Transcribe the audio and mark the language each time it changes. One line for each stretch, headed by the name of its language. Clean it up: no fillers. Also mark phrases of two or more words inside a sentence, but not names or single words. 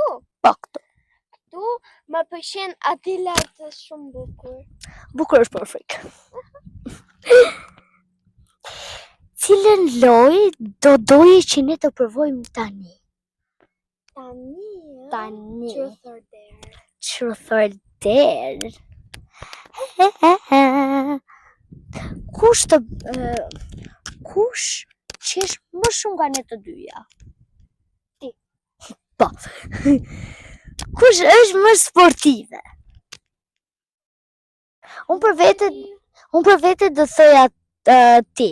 Albanian: Po, këtu. Këtu më pëlqen aty lart, është shumë bukur. Bukur është për frikë. Cilën lojë do doje që ne të provojmë tani? Tani.
English: Truth or dare. Truth or dare.
Albanian: Kush qesh më shumë nga ne të dyja? Ti. Po. Kush është më sportive? Unë për vete do thoja ti.